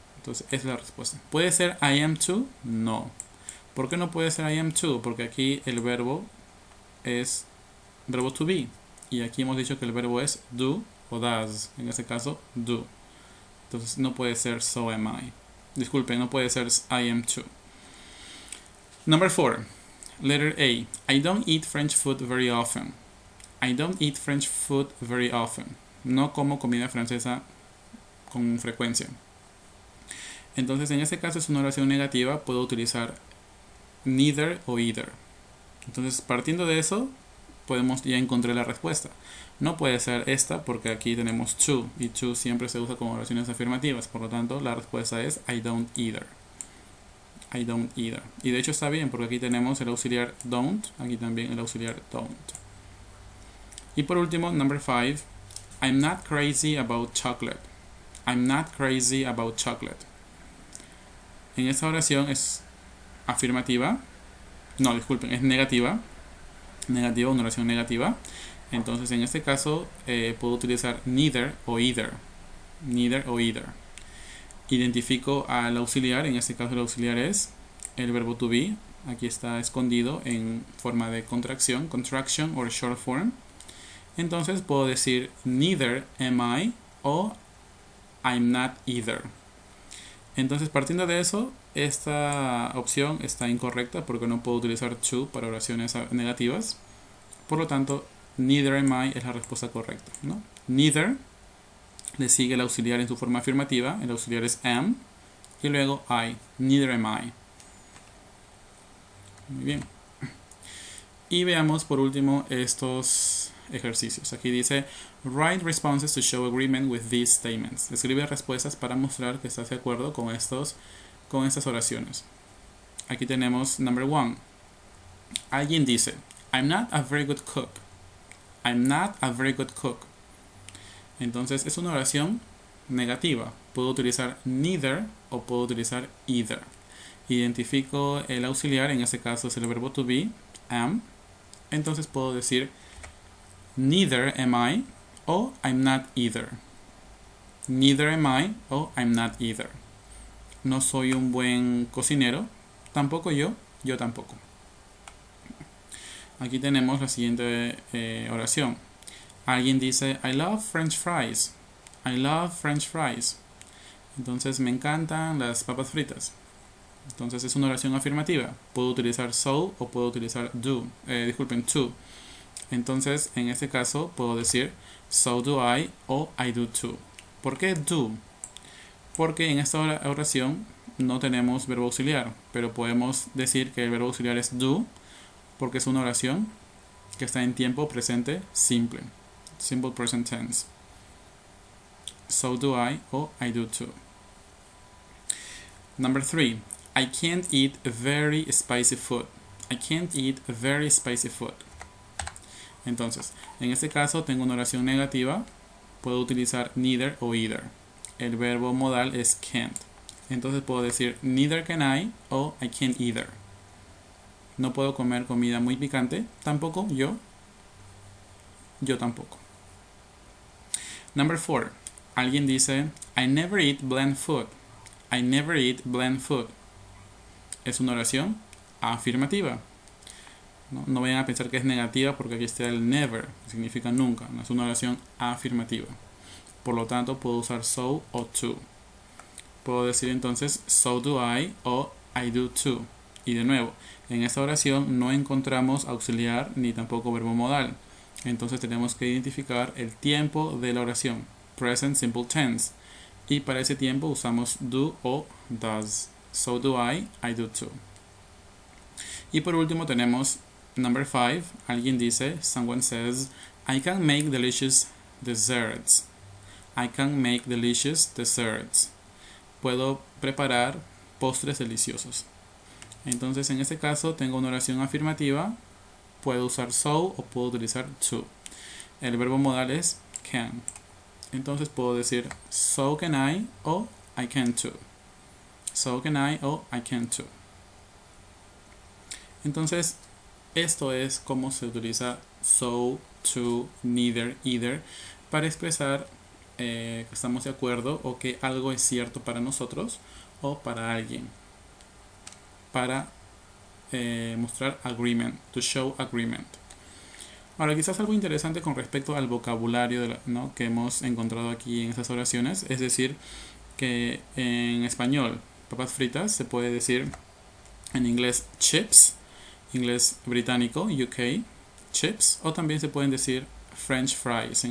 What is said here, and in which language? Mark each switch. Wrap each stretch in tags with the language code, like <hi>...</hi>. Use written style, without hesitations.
<es>Entonces, esa es la respuesta. ¿Puede ser</es> <en>I am too?</en> <es>No. ¿Por qué no puede ser I am too? Porque aquí el verbo es verbo to be. Y aquí hemos dicho que el verbo es do o does. En este caso, do. Entonces, no puede ser</es> <en>so am I.</en> <es>Disculpen, no puede ser</es> <en>I am too. Number 4. Letter A. I don't eat French food very often. I don't eat French food very often.</en> <es>No como comida francesa con frecuencia. Entonces, en este caso es una oración negativa. Puedo utilizar neither o either. Entonces, partiendo de eso, podemos ya encontrar la respuesta. No puede ser esta porque aquí tenemos to. Y to siempre se usa como oraciones afirmativas. Por lo tanto, la respuesta es</es> <en>I don't either. I don't either.</en> <es>Y de hecho está bien porque aquí tenemos el auxiliar don't. Aquí también el auxiliar don't. Y por último,</es> <en>number 5. I'm not crazy about chocolate. I'm not crazy about chocolate.</en> <es>En esta oración es afirmativa. No, disculpen, es negativa. Negativa, una oración negativa. Entonces, en este caso, puedo utilizar neither o either. Neither o either. Identifico al auxiliar. En este caso, el auxiliar es el verbo to be. Aquí está escondido en forma de contracción.</es> <en>Contraction or short form.</en> <es>Entonces, puedo decir</es> <en>neither am I</en> <es>o</es> <en>I'm not either.</en> <es>Entonces, partiendo de eso, esta opción está incorrecta porque no puedo utilizar to para oraciones negativas. Por lo tanto,</es> <en>neither am I</en> <es>es la respuesta correcta, ¿no? Neither le sigue el auxiliar en su forma afirmativa. El auxiliar es am. Y luego I.</es> <en>Neither am I.</en> <es>Muy bien. Y veamos por último estos ejercicios. Aquí dice</es> <en>write responses to show agreement with these statements.</en> <es>Escribe respuestas para mostrar que estás de acuerdo con estas oraciones. Aquí tenemos</es> <en>number 1. Alguien dice I'm not a very good cook. I'm not a very good cook.</en> <es>Entonces es una oración negativa. Puedo utilizar neither o puedo utilizar either. Identifico el auxiliar, en este caso es el verbo to be, am. Entonces puedo decir</es> <en>neither am I</en> <es>o</es> <en>I'm not either. Neither am I o I'm not either.</en> <es>No soy un buen cocinero, tampoco yo tampoco. Aquí tenemos la siguiente oración. Alguien dice</es> <en>I love French fries. I love French fries.</en> <es>Entonces me encantan las papas fritas. Entonces es una oración afirmativa. Puedo utilizar so o puedo utilizar do. To. Entonces en este caso puedo decir</es> <en>so do I</en> <es>o</es> <en>I do too.</en> <es>¿Por qué do? Porque en esta oración no tenemos verbo auxiliar, pero podemos decir que el verbo auxiliar es do porque es una oración que está en tiempo presente simple.</es> <en>Simple present tense. So do I o I do too. Number 3. I can't eat very spicy food. I can't eat very spicy food.</en> <es>Entonces, en este caso tengo una oración negativa. Puedo utilizar neither o either. El verbo modal es can't. Entonces puedo decir</es> <en>neither can I</en> <es>o</es> <en>I can't either.</en> <es>No puedo comer comida muy picante. Tampoco yo. Yo tampoco.</es> <en>Number 4.</en> <es>Alguien dice</es> <en>I never eat bland food. I never eat bland food.</en> <es>Es una oración afirmativa. No vayan a pensar que es negativa porque aquí está el never, que significa nunca. No es una oración afirmativa. Por lo tanto, puedo usar so o to. Puedo decir entonces</es> <en>so do I</en> <es>o</es> <en>I do too.</en> <es>Y de nuevo, en esta oración no encontramos auxiliar ni tampoco verbo modal. Entonces tenemos que identificar el tiempo de la oración,</es> <en>present simple tense.</en> <es>Y para ese tiempo usamos do o does.</es> <en>So do I do too.</en> <es>Y por último tenemos</es> <en>number 5.</en> <es>Alguien dice,</es> <en>someone says, I can make delicious desserts. I can make delicious desserts.</en> <es>Puedo preparar postres deliciosos. Entonces en este caso tengo una oración afirmativa. Puedo usar so o puedo utilizar to. El verbo modal es can. Entonces puedo decir</es> <en>so can I</en> <es>o</es> <en>I can too. So can I o I can too.</en> <es>Entonces esto es cómo se utiliza so, to, neither, either para expresar que estamos de acuerdo o que algo es cierto para nosotros o para alguien. Para mostrar</es> <en>agreement, to show agreement.</en> <es>Ahora, quizás algo interesante con respecto al vocabulario que hemos encontrado aquí en estas oraciones, es decir, que en español, papas fritas, se puede decir en inglés chips, inglés británico, UK, chips, o también se pueden decir French fries.</es>